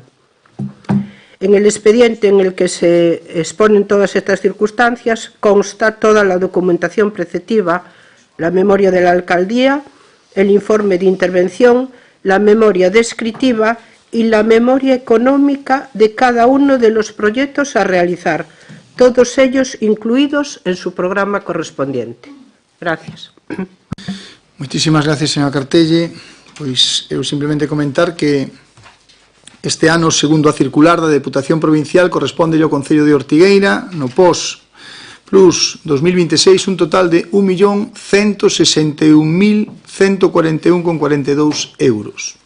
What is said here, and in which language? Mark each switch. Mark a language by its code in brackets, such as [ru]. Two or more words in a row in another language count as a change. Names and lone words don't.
[es] En el expediente en el que se exponen todas estas circunstancias consta toda la documentación preceptiva, la memoria de la alcaldía, el informe de intervención, la memoria descriptiva y la memoria económica de cada uno de los proyectos a realizar, todos ellos incluidos en su programa correspondiente. Gracias. [gl] Moitísimas gracias, señora Cartelle. Pois eu simplemente comentar que este ano, segundo a circular da Deputación Provincial, corresponde ao Concello de Ortigueira, no POS Plus 2026, un total de 1.161.141,42 euros.